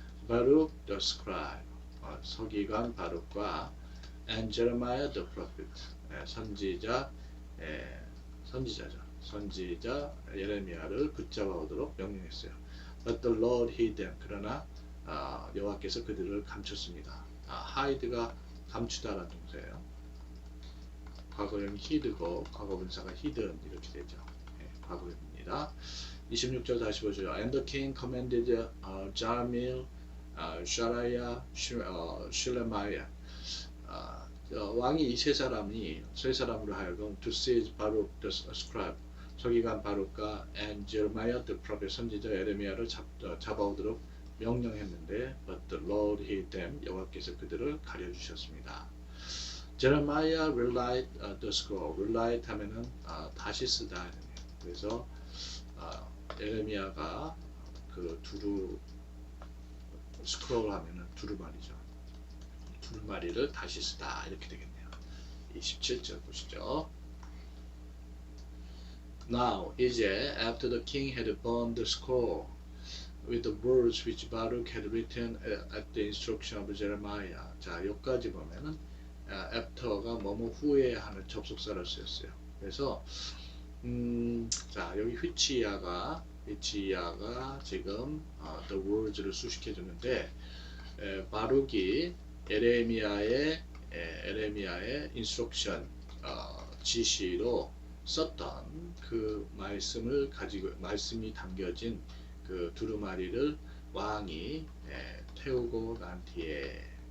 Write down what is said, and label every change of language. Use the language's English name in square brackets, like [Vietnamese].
[Korean] 바룩 [English] the scribe [Korean] 서기관 바룩과 [English] and Jeremiah the prophet [Korean] 선지자 예레미야를 붙잡아오도록 명령했어요. [English] But the Lord hid them [Korean] 그러나 여호와께서 그들을 감췄습니다. hide가 감추다라는 동사예요. 과거형 hid고 과거분사가 hidden 이렇게 되죠. 과거형입니다. 26절 다시 보죠. [English] And the king commanded Jamil, 샤라야, 슐레마야 [Korean] 왕이 이 세 사람으로 하여금 [English] to seize 바룩 the scribe [Korean] 서기관 바룩과 [English] and Jeremiah the prophet [Korean] 선지자 예레미야를 잡아오도록 명령했는데 [English] but the Lord hid them [Korean] 여호와께서 그들을 가려주셨습니다. [English] Jeremiah relied the scroll [Korean] relied 하면은 다시 쓰다 그래서 예레미야가 그 스크롤 하면은 두루마리죠. 두루마리를 다시 쓰다 이렇게 되겠네요. 27절 보시죠. [English] Now [Korean] 이제 [English] after the king had burned the scroll with the words which Baruch had written at the instruction of Jeremiah. [Korean] 자, 여기까지 보면은 after가 뭐뭐 후에 하는 접속사를 쓰였어요. 그래서 자, 여기 휘치야가 지금 the words를 수식해 주는데 바룩이 에레미야의 instruction 지시로 썼던 그 말씀이 담겨진 그 두루마리를 왕이 태우고 난 뒤에